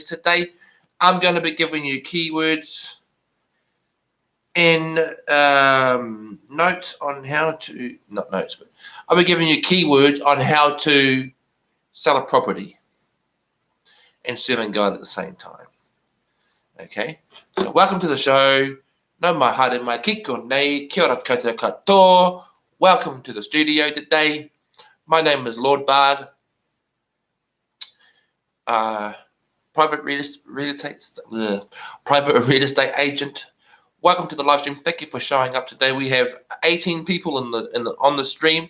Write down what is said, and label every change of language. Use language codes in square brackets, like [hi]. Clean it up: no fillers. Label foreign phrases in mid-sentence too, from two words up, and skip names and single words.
[en] Today I'm going to be giving you keywords and notes on how to, not notes, but I'll be giving you keywords on how to sell a property and serving God at the same time. Okay, so welcome to the show. [mi] No mai haere mai kiko nei, kia ora koutou katoa. [en] Welcome to the studio today. My name is Lord Bard, private real estate agent. Welcome to the live stream. Thank you for showing up today. We have 18 people on the stream.